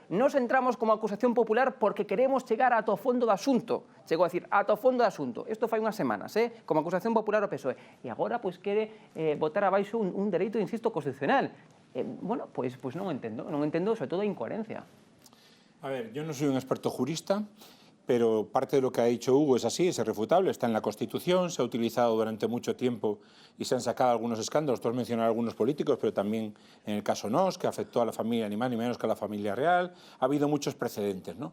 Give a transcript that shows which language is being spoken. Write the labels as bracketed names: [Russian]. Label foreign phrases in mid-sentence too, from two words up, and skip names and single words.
[Galician] Nos entramos como acusación popular porque queremos chegar ata o fondo do asunto. Chegou a decir, ata o fondo do asunto. Isto fai unhas semanas, como acusación popular ao PSOE. E agora, quere botar abaixo un dereito, insisto, constitucional. [Spanish] Bueno, pues [Galician] non entendo sobre todo a incoherencia. [Spanish] A ver, yo no soy un experto jurista, pero parte de lo que ha dicho Hugo es así, es irrefutable, está en la Constitución, se ha utilizado durante mucho tiempo y se han sacado algunos escándalos, tú has mencionado a algunos políticos, pero también en el caso Nos, que afectó a la familia ni más ni menos que a la familia real, ha habido muchos precedentes, ¿no?